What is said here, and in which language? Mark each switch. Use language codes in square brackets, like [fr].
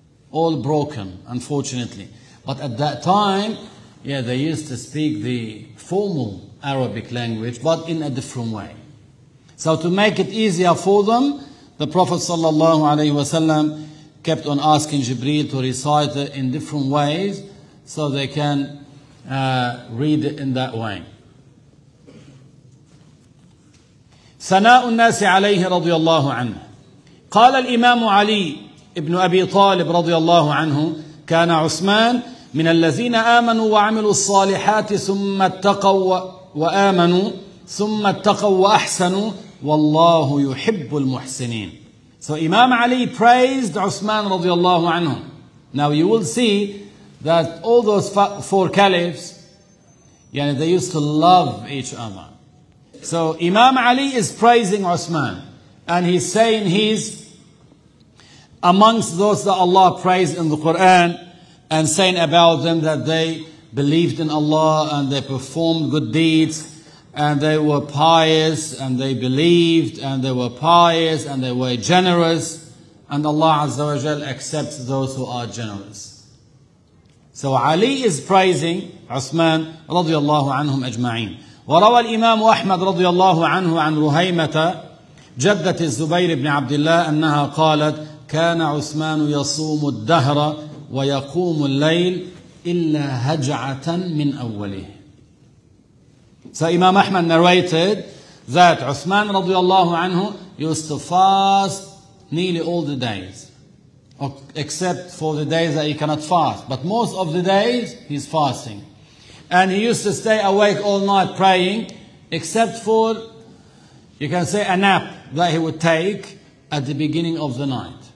[en] All broken, unfortunately. But at that time, yeah, they used to speak the formal Arabic language, but in a different way. So to make it easier for them, the Prophet ﷺ kept on asking Jibreel to recite it in different ways so they can read it in that way. [ar] ثناء الناس عليه رضي الله عنه. قال الإمام علي ابن أبي طالب رضي الله عنه: كان عثمان من الذين آمنوا وعملوا الصالحات ثم اتقوا وآمنوا ثم اتقوا وأحسنوا والله يحب المحسنين. [en] So Imam Ali praised Uthman [ar] رضي الله عنه. [en] Now you will see that all those four caliphs, they used to love each other. So Imam Ali is praising Uthman, and he's saying he's amongst those that Allah praised in the Quran, and saying about them that they believed in Allah and they performed good deeds and they were pious and they believed and they were pious and they were generous, and Allah Azza wa Jal accepts those who are generous. So Ali is praising Uthman [ar] رضي الله عنهم أجمعين. وروى الإمام أحمد رضي الله عنه عن رهيمة جدة الزبير بن عبد الله أنها قالت: كان عثمان يصوم الدهر ويقوم الليل إلا هجعة من أوله. [en] So Imam Ahmad narrated that Uthman radiallahu anhu used to fast nearly all the days, except for the days that he cannot fast. But most of the days he's fasting. And he used to stay awake all night praying, except for, you can say, a nap that he would take at the beginning of the night.